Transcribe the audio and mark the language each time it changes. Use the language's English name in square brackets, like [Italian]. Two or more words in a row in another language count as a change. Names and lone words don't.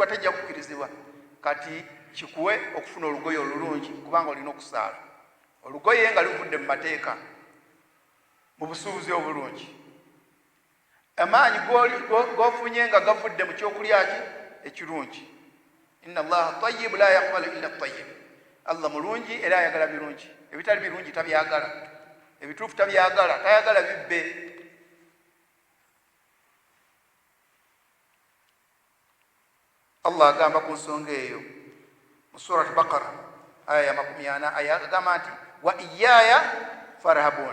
[Ganda] Tejja kukkirizibwa. Kati kikuwe okufuna olugoye olulungi kubanga olina okusaala. Olugoye nga luvudde mu mateeka, mu busuubuzi obulungi. Amaanyi g'ofunye nga gavudde mu kyokulya ki ekirungi. [Arabic] إن الله طيب لا يقبل إلا طيب. [Ganda] Allah mulungi era ayagala birungi. Ebitali birungi tabyagala, ebituufu tabyagala, tayagala bibbe. Allah agamba ku nsonga eyo mu Surat Baqara aya ya 40 agamba nti [Arabic] وإياي فارهبون.